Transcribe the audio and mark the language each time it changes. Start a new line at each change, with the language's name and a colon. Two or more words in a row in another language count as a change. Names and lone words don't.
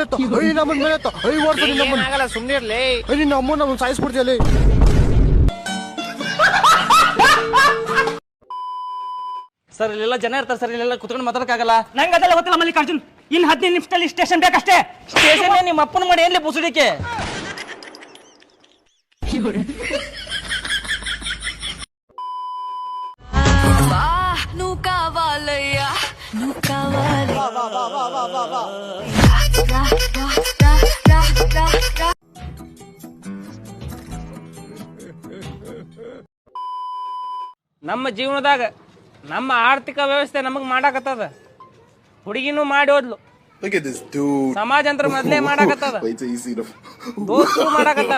Kannada: ಆಗಲ್ಲ, ಸುಮ್ನೆ ಇರ್ಲಿ. ನಿನ್ನ ಅಮ್ಮ ನಮ್ಮನ್ ಸಾಯಿಸ್ಬಿಡ್ತೀಯಲ್ಲ. ಸರ್ ಇಲ್ಲೆಲ್ಲ ಜನ ಇರ್ತಾರೆ ಸರ್, ಇಲ್ಲೆಲ್ಲ ಕುತ್ಕೊಂಡು ಮಾತಾಡಕ್ಕಾಗಲ್ಲ. ನಂಗೆ ಅದೆಲ್ಲ ಗೊತ್ತಿಲ್ಲ ಮಲ್ಲಿಕಾರ್ಜುನ್. ಇನ್ನು 15 ನಿಮಿಷದಲ್ಲಿ ಸ್ಟೇಷನ್ ಬೇಕಷ್ಟೇ. ಸ್ಟೇಷನ್ ನಿಮ್ಮ ಅಪ್ಪನ ಮಾಡಿ ಏನ್ಲಿ ಬುಸುಡಿಕೆ.
Telugu: నువ్వు కావాలయ్యా నువ్వు కావాలి
Kannada: ನಮ್ಮ ಜೀವನದಾಗ ನಮ್ಮ ಆರ್ಥಿಕ ವ್ಯವಸ್ಥೆ ನಮಗ್ ಮಾಡಾಕತ್ತದ. ಹುಡುಗಿನೂ ಮಾಡಿ ಹೋದ್ಲು, ಸಮಾಜ ಅಂತ ಮೊದ್ಲೇ ಮಾಡಾಕತ್ತದ, ದೋಸ್ತರು ಮಾಡಾಕತ್ತಾರ.